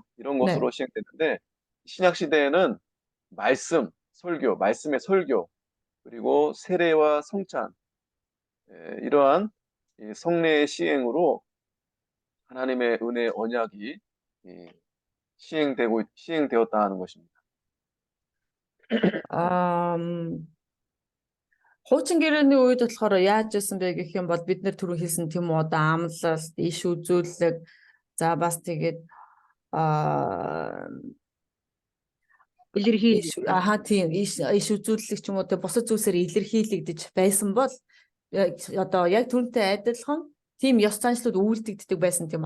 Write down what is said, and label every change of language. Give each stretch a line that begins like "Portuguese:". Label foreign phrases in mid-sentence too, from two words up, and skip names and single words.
Korean: 이런 것으로 시행됐는데 신약 시대에는 말씀의 설교 그리고 세례와 성찬 이러한 이 성례의 시행으로 하나님의 은혜 언약이 이 시행되었다 하는 것입니다.
Mongolian: Аа хуучин гэрээний үед болохоор яаж байсан бэ гэх юм бол бид нэр түрүү хэлсэн тийм үү одоо амлалт, иш үзүүлэг за бас тэгээд аа тийм иш үзүүлэлт ч юм уу те бусад зүйлсээр илэрхийлэгдэж байсан бол одоо яг түүнтэй адилхан тийм ёс заншлууд үйлдэгддэг байсан тийм.